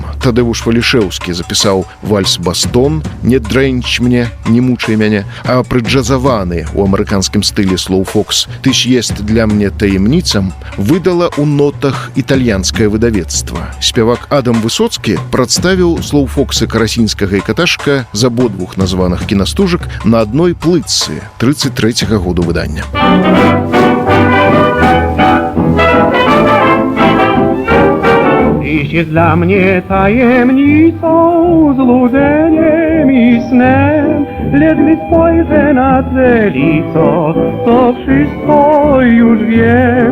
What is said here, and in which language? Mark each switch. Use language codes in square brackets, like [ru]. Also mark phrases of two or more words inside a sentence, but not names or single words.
[be] Тадэвуш Валішэўскі запісаў вальс-бастон «Не дрэнч мне, не мучай мяне», а прыджазаваны ў амерыканскім стылі «Слоуфокс» «Ты ж ест для мне таемніцам» выдала ў нотах італьянскае выдавецтва. Спявак Адам Высоцкі прадставіў «Слоуфоксы» Карасінскага і Каташка з абодвух названых кінастужак на адной плытцы 33-го году выдання. [pl] Dziś jest dla mnie tajemnicą, złudzeniem i snem. Lecz gdy spojrzę na twe lico, to wszystko już wiem.